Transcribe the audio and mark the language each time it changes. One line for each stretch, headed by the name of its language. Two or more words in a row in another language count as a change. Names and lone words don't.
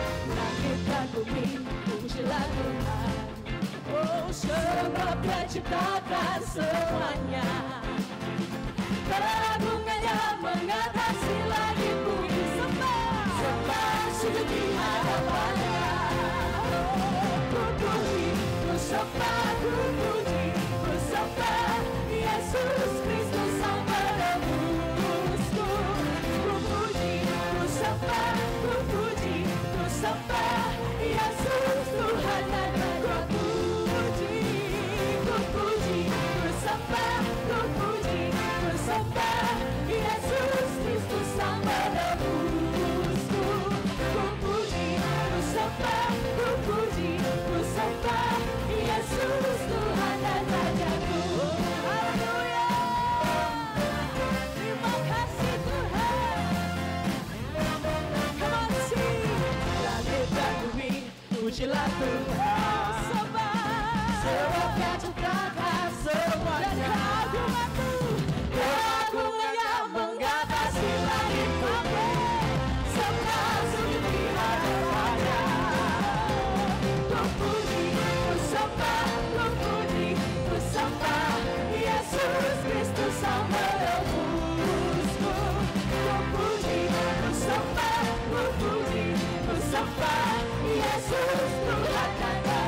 Indonesian: Langit dan bumi, pujilah Tuhan, oh, sebab Dia ciptakan semuanya. Keagungannya mengatasi langit bumi, sembah sujud di hadapannya. Ku puji, ku sembah, ku puji, ku sembah Yesus Kristus Sang Penebusku. Ku puji, ku sembah, ku puji, ku sembah Yesus Tuhan dan Rajaku. Sembah Yesus Kristus Sang Penebusku. Ku puji, ku sembah, ku puji, ku sembah Yesus Tuhan dan Rajaku. Haleluya. Terima kasih Tuhan.
English: Come on sing.
Indonesian: Langit dan bumi, pujilah Tuhan, sebab Dia ciptakan semuanya. Keagungannya mengatasi langit bumi, sembah sujud di hadapannya. Ku puji, ku sembah, ku puji, ku sembah Yesus Kristus Sang Penebusku. Ku puji, ku sembah, ku puji, ku sembah Yesus Tuhan dan